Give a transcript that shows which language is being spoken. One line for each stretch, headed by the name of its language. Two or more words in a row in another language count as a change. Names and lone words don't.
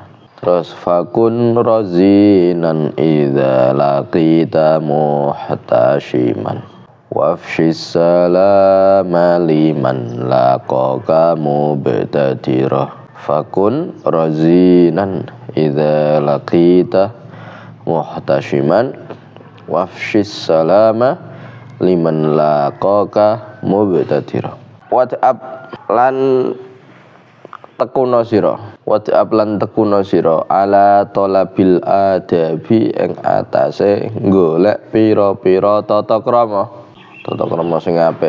Arabic: Terus فكن رزينا إذا لاقيت محتشما وأفش السلام لمن لاقاك مبتدرا. فكن رزينا إذا لاقيت محتشما وأفش السلام لمن لاقاك مبتدرا.
Javanese: Wad'ab lan tekuna sira, wad'ab lan tekuna sira
Arabic: على طلب الأدب
Javanese: ing atase golek pira-pira tata krama sing apik.